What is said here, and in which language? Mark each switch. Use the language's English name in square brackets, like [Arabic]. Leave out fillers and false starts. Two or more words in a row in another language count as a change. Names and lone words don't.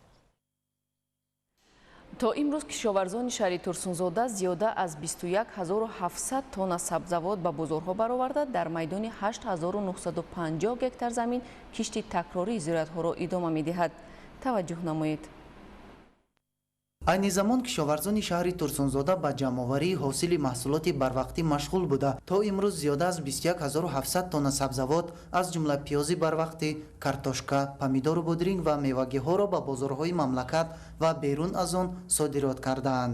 [Tajik] تا امروز کشاورزان شهری ترسونزاده زیاده از 21700 تن سبزوات به بازارها برآورده در میدان 8950 گکتار زمین کشت تکراری زراعت‌ها را ادامه می‌دهد. توجه نمایید. айни замон кишоварзони шаҳри турсунзода ба ҷамъоварии ҳосили маҳсулоти барвақтӣ машғул буда то имрӯз зиёда аз 21700 тонна сабзавот аз ҷумла пиёзи барвақтӣ, картошка, помидору бодринг ва мевагиҳоро ба бозорҳои мамлакат ва берун аз он содирот кардаанд.